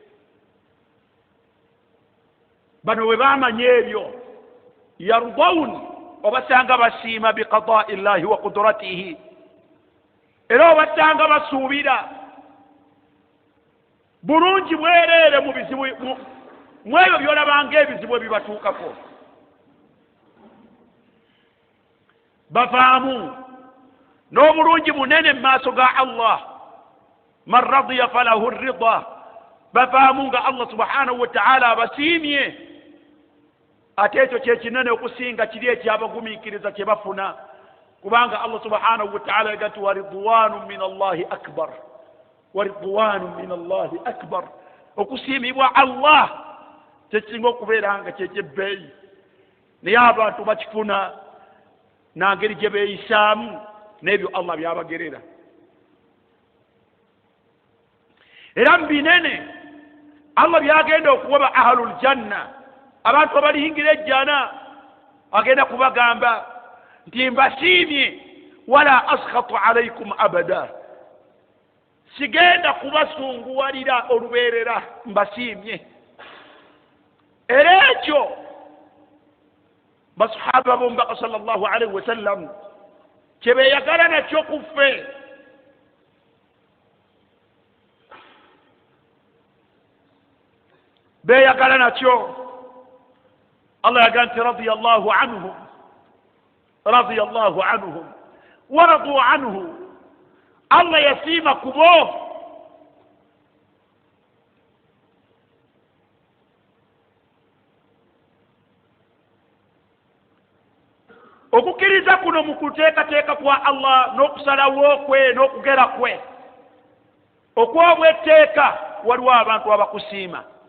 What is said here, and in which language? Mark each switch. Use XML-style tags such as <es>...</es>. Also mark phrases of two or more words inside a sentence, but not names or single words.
<lg>bano we baamanya ebyo yardawun, obasanga basiima</lg> <ar>بقضاء الله وقدرته,</ar> <lg>era obasanga basuubira bulungi bwereere mu bizibu mu ebyo byolabanga ebizibu ebibatuukako. bavaamu n'obulungi bunene mu maaso ga Allah.</lg> <ar>من رضي فله الرضا,</ar> <lg>bavaamu nga Allah</lg> <ar>سبحانه وتعالى</ar> <lg>abasiimye. ate ekyo kyekinene okusinga kiri ekyabagumiikiriza kye bafuna, kubanga Allah</lg> <ar>سبحانه وتعالى</ar> <lg>yagati</lg> <ar>ورضوان من الله أكبر, ورضوان من الله أكبر.</ar> <lg>okusiimibwa Allah kyekisinga okubeera nga kyekyebeeyi, naye abantu bakifuna nangeri gye beeyisaamu n'ebyo Allah byabagerera. era mu binene Allah byagenda okuwaba</lg> <ar>أهل الجنة,</ar> <lg>abantu abaliyingira ejjana, agenda kubagamba nti mbasiimye,</lg> <ar>ولا أسخط عليكم أبدا,</ar> <lg>sigenda kubasunguwalira olubeerera, mbasiimye. era ekyo basahaba b'omubaka</lg> <ar>صلى الله عليه وسلم</ar> <lg>kye beeyagala nakyo ku ffe. beeyagala nakyo. Allah yagaa nti</lg> <ar>رضي الله عنهم ورضوا عنه,</ar> <lg>Allah yasiima kubo okukkiriza kuno mu kuteekateeka kwa Allah n'okusalawo kwe n'okugera kwe okw'obwetteeka, waliwo abantu abakusiima.</lg>